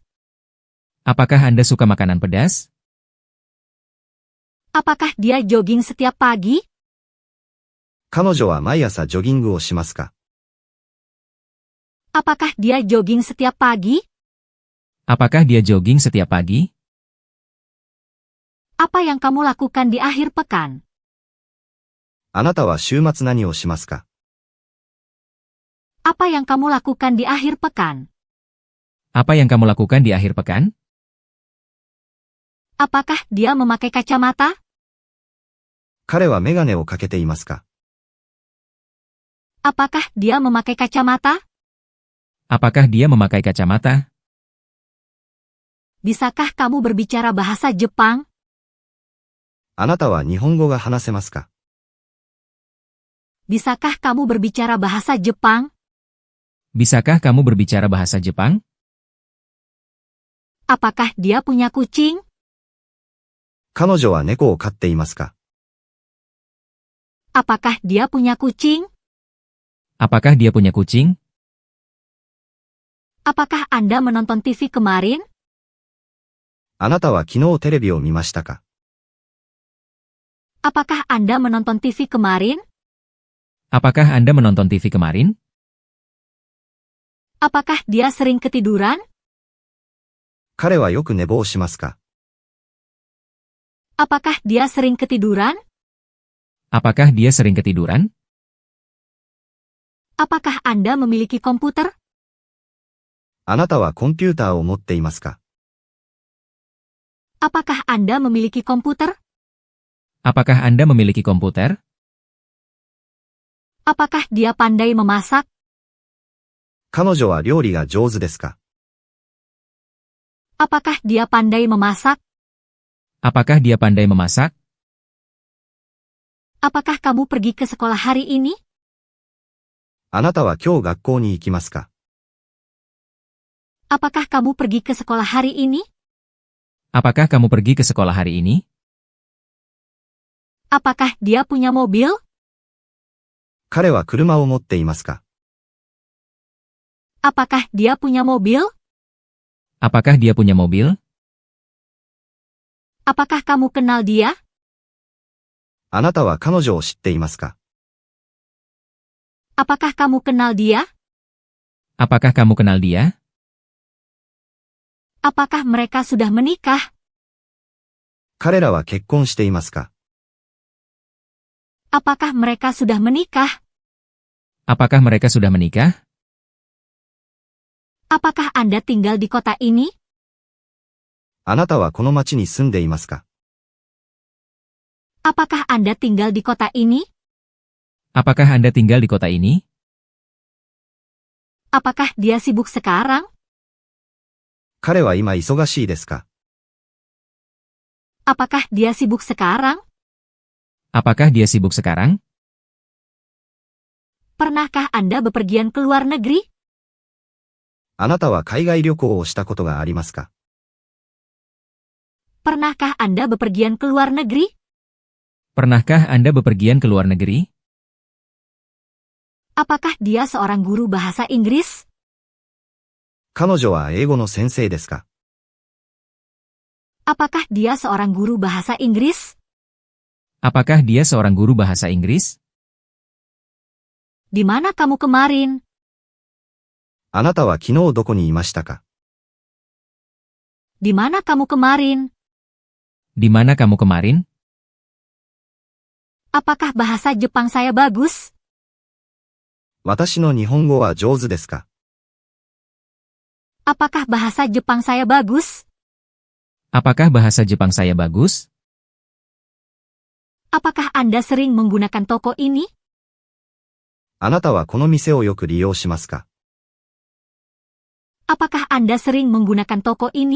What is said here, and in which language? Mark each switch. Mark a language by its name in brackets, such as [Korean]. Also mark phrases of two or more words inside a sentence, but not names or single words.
[Indonesian] Apakah Anda suka makanan pedas? Apakah dia jogging setiap pagi? [Japanese] 彼女は毎朝ジョギングをしますか？ [Indonesian] Apakah dia jogging setiap pagi? Apakah dia jogging setiap pagi? Apa yang kamu lakukan di akhir pekan? [Japanese] あなたは週末何をしますか？ [Indonesian] Apa yang kamu lakukan di akhir pekan? Apa yang kamu lakukan di akhir pekan? Apakah dia memakai kacamata? [Japanese] 彼はメガネをかけていますか？ [Indonesian] Apakah dia memakai kacamata? Apakah dia memakai kacamata? Bisakah kamu berbicara bahasa Jepang? [Japanese] あなたは日本語が話せますか？ [Indonesian] Bisakah kamu berbicara bahasa Jepang? Bisakah kamu berbicara bahasa Jepang? Apakah dia punya kucing? [Japanese] 彼女は猫を飼っていますか？ [Indonesian] Apakah dia punya kucing? Apakah dia punya kucing? Apakah Anda menonton TV kemarin? [Japanese] あなたは昨日テレビを見ましたか？ [Indonesian] Apakah Anda menonton TV kemarin? Apakah Anda menonton TV kemarin? Apakah dia sering ketiduran? [Japanese] 彼はよく寝坊しますか？ [Indonesian] Apakah dia sering ketiduran? Apakah dia sering ketiduran? Apakah Anda memiliki komputer? [Japanese] あなたはコンピューターを持っていますか？ [Indonesian] Apakah Anda memiliki komputer? Apakah Anda memiliki komputer? Apakah dia pandai memasak? [Japanese] 彼女は料理が上手ですか？ [Indonesian] Apakah dia pandai memasak? Apakah dia pandai memasak? Apakah kamu pergi ke sekolah hari ini? [Japanese] あなたは今日学校に行きますか？ [Indonesian] Apakah kamu pergi ke sekolah hari ini? Apakah kamu pergi ke sekolah hari ini? Apakah dia punya mobil? [Japanese] 彼は車を持っていますか？ [Indonesian] Apakah dia punya mobil? Apakah dia punya mobil? Apakah kamu kenal dia? [Japanese] あなたは彼女を知っていますか？ [Indonesian] Apakah kamu kenal dia? Apakah kamu kenal dia? Apakah mereka sudah menikah? [Japanese] 彼らは結婚していますか？ [Indonesian] Apakah mereka sudah menikah? Apakah mereka sudah menikah? Apakah Anda tinggal di kota ini? [Japanese] あなたはこの町に住んでいますか？ [Indonesian] Apakah Anda tinggal di kota ini? Apakah Anda tinggal di kota ini? Apakah dia sibuk sekarang? [Japanese] 彼は今忙しいですか？ [Indonesian] Apakah dia sibuk sekarang? Apakah dia sibuk sekarang? Pernahkah Anda bepergian ke luar negeri? [Japanese] あなたは海外旅行をしたことがありますか？ [Indonesian] Pernahkah Anda bepergian ke luar negeri? Pernahkah Anda bepergian ke luar negeri? Apakah dia seorang guru bahasa Inggris? [Japanese] 彼女は英語の先生ですか？ [Indonesian] Apakah dia seorang guru bahasa Inggris? Apakah dia seorang guru bahasa Inggris? Di mana kamu kemarin? [Japanese] あなたは昨日どこにいましたか？ [Indonesian] Di mana kamu kemarin? Di mana kamu kemarin? Apakah bahasa Jepang saya bagus? [Japanese] 私の日本語は上手ですか？ [Indonesian] Apakah bahasa Jepang saya bagus? Apakah bahasa Jepang saya bagus? Apakah Anda sering menggunakan toko ini? [Japanese] あなたはこの店をよく利用しますか？ [Indonesian] Apakah Anda sering menggunakan toko ini?